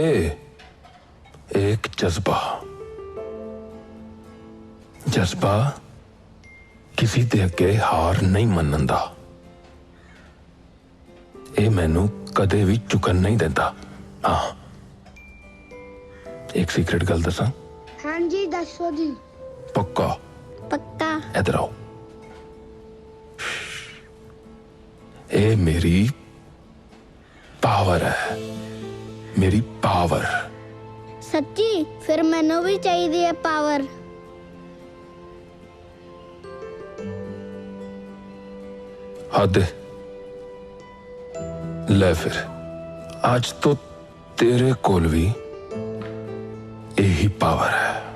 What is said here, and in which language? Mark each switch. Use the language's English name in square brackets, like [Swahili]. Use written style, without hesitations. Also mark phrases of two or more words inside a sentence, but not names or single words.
[Punjabi] ਇੱਕ ਜਜ਼ਬਾ, ਜਜ਼ਬਾ ਕਿਸੀ ਦੇ ਅੱਗੇ ਹਾਰ ਨਹੀਂ ਮੰਨਣ ਦਾ। ਇਹ ਮੈਨੂੰ ਕਦੇ ਵੀ ਚੁਕਣ ਨਹੀਂ ਦਿੰਦਾ। ਹਾਂ, ਇੱਕ ਸੀਕ੍ਰੇਟ ਗੱਲ ਦੱਸਾਂ? ਹਾਂ ਜੀ ਦੱਸੋ ਜੀ। ਪੱਕਾ? ਪੱਕਾ। [Hindi] इधर आओ। [Punjabi] ਇਹ ਮੇਰੀ ਪਾਵਰ ਹੈ, ਮੇਰੀ ਪਾਵਰ। ਸੱਚੀ? ਫਿਰ ਮੈਨੂੰ ਭੀ ਚਾਹੀਏ ਹੈ ਪਾਵਰ। ਹੱਦ ਹੈ। ਲੈ ਫਿਰ ਅੱਜ ਤੋ ਤੇਰੇ ਕੋਲ ਭੀ ਯਹੀ ਪਾਵਰ ਹੈ।